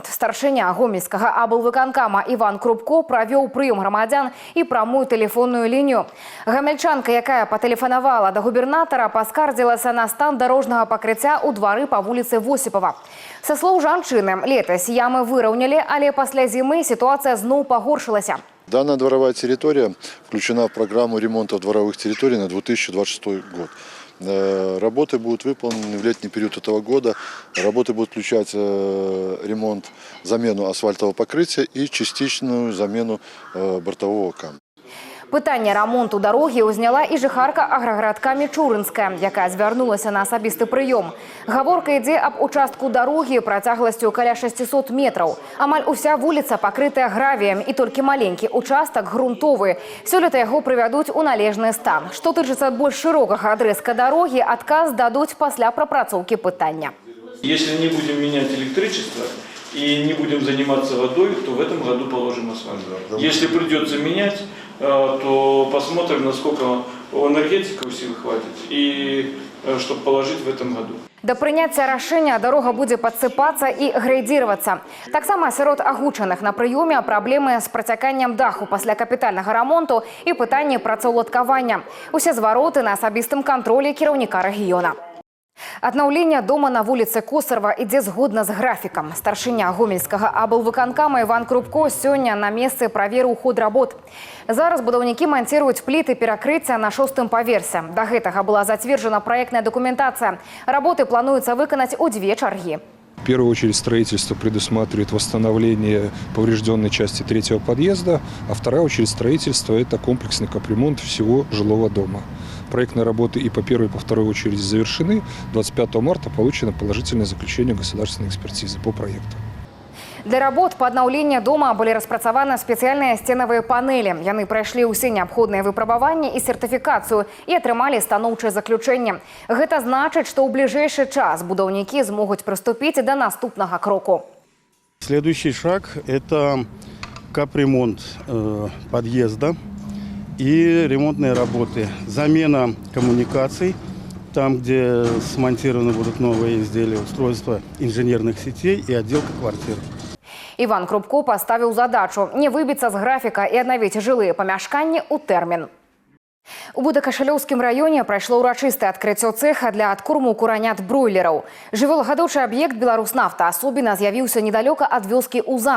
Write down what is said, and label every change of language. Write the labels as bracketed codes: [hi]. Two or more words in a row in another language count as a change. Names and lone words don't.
[be] Старшыня гомельскага аблвыканкама Іван Крупко правёў прыём грамадзян і прамую тэлефонную лінію. Гамельчанка, якая патэлефанавала да губернатара, паскардзілася на стан дарожнага пакрыцця ў двары па вуліцы Восіпава. Са слоў жанчыны, летась ямы выраўнялі, але пасля зімы сітуацыя зноў пагоршылася. [ru] Данная дворовая территория включена в программу ремонта дворовых территорий на 2026 год. Работы будут выполнены в летний период этого года. Работы будут включать ремонт, замену асфальтового покрытия и частичную замену бортового камня. [be] Пытанне рамонту дарогі ўзняла і жыхарка аграгарадка Мічурынская, якая звярнулася на асабісты прыём. Гаворка ідзе аб участку дарогі працягласцю каля 600 метраў. Амаль уся вуліца пакрытая гравіем і толькі маленькі участак грунтовы. Сёлета яго прывядуць у належны стан. Што тычыцца больш шырокага адрэзка дарогі, адказ дадуць пасля прапрацоўкі пытання. [ru] Если не будем менять электричество и не будем заниматься водой, то в этом году положим асфальт. Если придется менять, то посмотрим, насколько у энергетиков сил хватит, и чтобы положить в этом году. [be] Да прыняцця рашэння дарога будзе падсыпацца і грэйдзіравацца. Таксама сярод агучаных на прыёме праблемы з працяканнем даху пасля капітальнага рамонту і пытанні працаўладкавання. Усе звароты на асабістым кантролі кіраўніка рэгіёна. Аднаўленне дома на вуліцы Косарава ідзе згодна з графікам. Старшыня гомельскага аблвыканкама Іван Крупко сёння на месцы праверыў ход работ. Зараз будаўнікі манціруюць пліты перакрыцця на 6-м паверсе. Да гэтага была зацверджана праектная дакументацыя. Работы плануецца выканаць у 2 чаргі. [ru] В первую очередь строительство предусматривает восстановление поврежденной части 3-го подъезда, а вторая очередь строительства – это комплексный капремонт всего жилого дома. Проектные работы и по первой, и по второй очереди завершены. 25 марта получено положительное заключение государственной экспертизы по проекту. [be] Для работ по аднаўленню дома былі распрацаваны спецыяльныя сценавыя панелі. Яны прайшлі ўсе неабходныя выпрабаванні і сертыфікацыю і атрымалі станоўчае заключэнне. Гэта значыць, што ў бліжэйшы час будаўнікі змогуць прыступіць да наступнага кроку. [ru] Следующий шаг – это капремонт подъезда и ремонтные работы. Замена коммуникаций, там, где смонтированы будут новые изделия, устройства инженерных сетей и отделка квартир. [be] Іван Крупко паставіў задачу не выбіцца з графіка і аднавіць жылыя памяшканні ў тэрмін. У Будакашалёўскім раёне прайшло ўрачыстае адкрыццё цэха для адкорму куранят бройлераў. Жывёлагадоўчы аб'ект «Беларуснафта» асобіна з'явіўся недалёка ад вёскі Уза.